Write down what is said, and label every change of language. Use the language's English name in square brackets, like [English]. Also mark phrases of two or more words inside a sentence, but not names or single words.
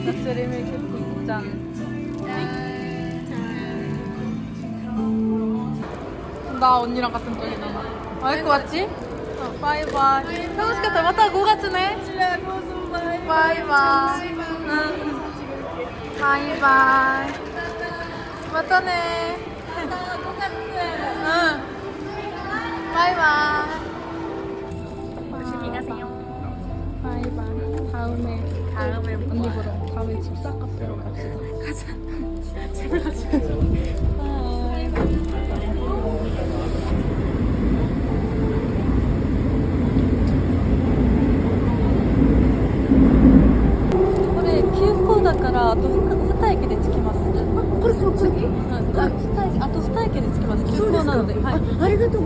[Korean] 럭셔리 밀크티 짠. 나 언니랑 같은 쪽이잖아. 아이고 왔지? 어, 바이바이. [Japanese] 楽しかった.また5月ね. [Korean] 바이바이. 응. 바이바이. [Japanese] またね. [Korean] 응. 바이바이. 조심히 가세요. 바이바이. 다음에 언니 보러 다음에 집사 카페로 갑시다. 가자. 집을 가자. 바이. [Japanese] これ急行だからあと2駅で着きます。これ次？あと2駅で着きます。急行なので。はい。